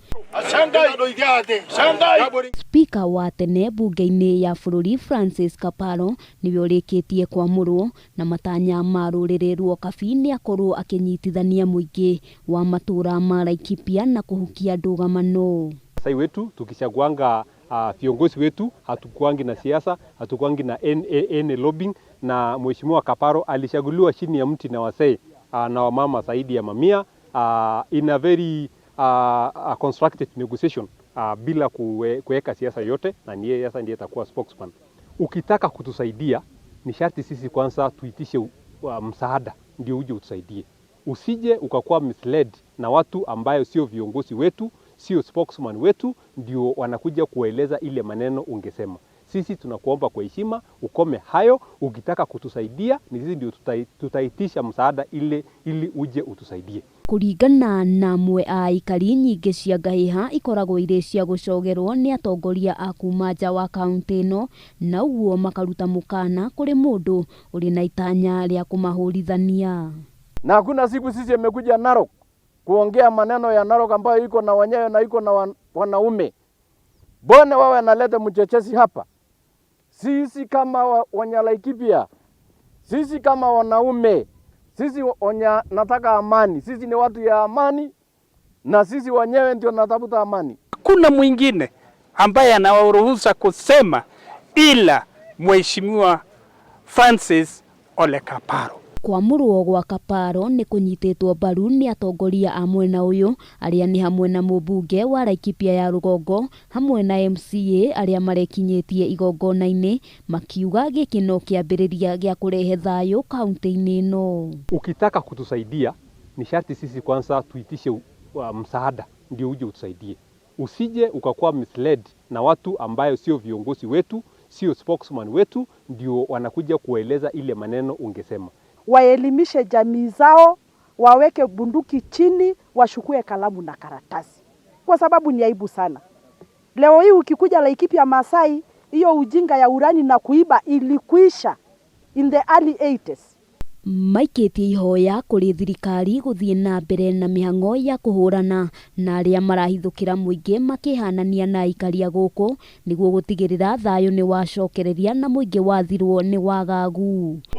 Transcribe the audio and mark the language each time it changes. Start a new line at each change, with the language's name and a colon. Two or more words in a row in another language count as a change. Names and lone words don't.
Kikuyu: Spika wa tene mbunge-ini ya bũrũri Francis Kaparo niwe ũrĩkĩtie Kwamurwo na matanya ma rũrĩrĩ rwa ukabi nĩ akorwo akĩnyitithania mũingĩ wa matũra ma Laikipia na kũhukia ndũgamano.
Swahili: Sai wetu tukishaguanga viongozi wetu hatukuangi na siasa, hatukuangi na
English: any lobbying,
Swahili: na Mheshimiwa Kaparo alishaguliwa chini ya mti na wasee na wamama zaidi ya mamia
English: in a very constructed negotiation
Swahili: bila kuweka siasa yote, na yeye sasa ndiye atakuwa spokesman. Ukitaka kutusaidia ni sharti sisi kwanza tuitishe msaada ndio uje utusaidie. Usije ukakuwa misled na watu ambayo sio viongozi wetu, sio spokesman wetu, ndio wanakuja kueleza ile maneno ungesema. Sisi tunakuomba kwa heshima ukome hayo. Ukitaka kutusaidia ni sisi ndio tutaitisha msaada ili uje utusaidie.
Kikuyu: Kuringana na hamwe a aikari nyingĩ cia ngahĩha ikoragwo irĩ cia gũcogerwo nĩ atongoria a kuma nja wa kaunti ĩno, na ũguo makaruta mũkana kũrĩ mũndũ ũrĩ na itanya rĩa kũmahũrithania.
Swahili: Na hakuna siku sisi imekuja Narok kuongea maneno ya Narok ambayo iko na wenyewe na iko na wanaume. Bone wawe analeta mchochezi hapa. Sisi kama Laikipia, sisi kama wanaume, sisi nataka amani. Sisi ni watu ya amani na sisi wenyewe ndio natafuta amani. Kuna mwingine ambaye anawaruhusa kusema ila Mheshimiwa Francis Ole Kaparo.
Kikuyu: Kwamurwo gwa Kaparo nĩ kũnyitĩtwo mbaru nĩ atongoria a mwena ũyũ arĩa nĩ hamwe na mumbunge wa Laikipia ya rũgongo hamwe na MCA arĩa marekinyĩtie igongona-inĩ makiuga gĩkĩ kĩambĩrĩria gĩa kũrehe thayũ kaunti-inĩ ĩno.
Swahili: Ukitaka kutusaidia ni sharti sisi kwanza tuitishe msaada ndio uje utusaidie. Usije ukakuwa misled na watu ambayo sio viongozi wetu, sio spokesman wetu, ndio wanakuja kueleza ile maneno ungesema. Waelimishe jamii zao, waweke bunduki chini, washukue kalamu na karatasi. Kwa sababu ni aibu sana. Leo hii ukikuja Laikipia Masai, hiyo ujinga ya urani na kuiba ilikuisha
English: in the early 80s.
Kikuyu: Maikĩtie ihoya kũrĩ thirikari gũthiĩ na mbere na mĩhang'o ya kũhũrana na arĩa marahithũkĩra mũingĩ makĩhanania na aikari a gũkũ nĩguo gũtigĩrĩra thayũ nĩ wacokereria na mũingĩ wathirwo nĩ wagagu.